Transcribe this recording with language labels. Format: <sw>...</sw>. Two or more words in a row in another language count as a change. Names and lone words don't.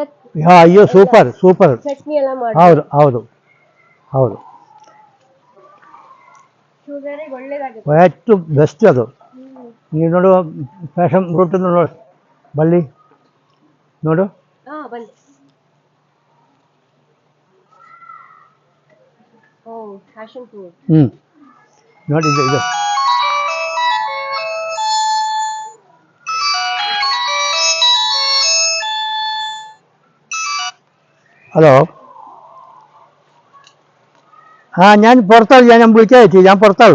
<kn>ಅಯ್ಯೋ</kn> <en>super super.</en> <kn>ಹೌದು ಹೌದು ಹೌದು, ಎಷ್ಟು ಬೆಸ್ಟ್ ಅದು. ನೀವು ನೋಡು</kn> <en>passion fruit</en> <kn>ನೋಡು, ಬಳ್ಳಿ ನೋಡು. ನೋಡಿ ಇದು ഹലോ.</kn> <ml>ഞാൻ പുറത്താണ്, ഞാൻ വിളിക്കാം ചേച്ചി, ഞാൻ പുറത്താണ്.</ml>